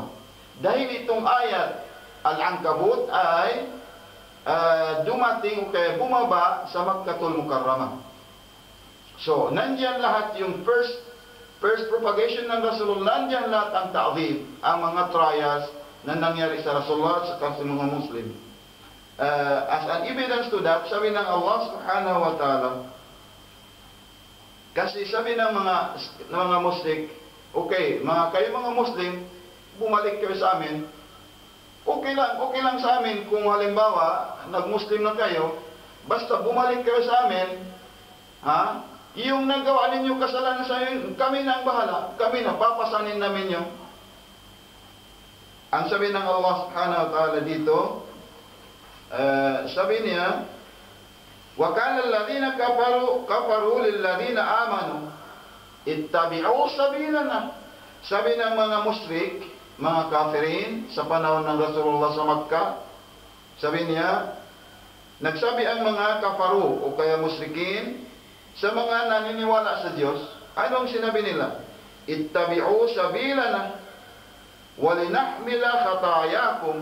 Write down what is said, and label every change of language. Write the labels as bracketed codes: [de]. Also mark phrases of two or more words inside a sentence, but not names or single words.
[tl] Dahil itong ayat Al-Ankabut ay dumating o kaya bumaba sa Makkatul Mukarramah. So, nandiyan lahat yung [en] first propagation [tl] ng Rasulullah, nandiyan lahat ang ta'zib, ang mga trials na nangyari sa Rasulullah at sa mga Muslim. [en] As an evidence to that, [tl] sabi ng Allah [ar] سبحانه وتعالى, [tl] kasi sabi ng mga musyrik, okay, kayo mga Muslim, bumalik kayo sa amin, okay lang sa amin kung halimbawa, nag-Muslim na kayo, basta bumalik kayo sa amin, yung nagawa ninyo kasalanan sa inyo, kami na ang bahala, kami na, papasanin namin yun. Ang sabi ng Allah [ar] سبحانه وتعالى [tl] dito, sabi niya, [ar] وَكَانَ الَّذِينَ كَفَرُوا لِلَّذِينَ آمَنُوا اتَّبِعُوا سَبِيلَنَا. [tl] Sabi ng mga musyrik, mga kafirin, sa panahon ng Rasulullah sa Makkah, sabi niya, nagsabi ang mga kafaru o kaya musyrikin sa mga naniniwala sa Diyos, anong sinabi nila? [ar] اتبعوا سبيلنا ولنحمل خطايانا.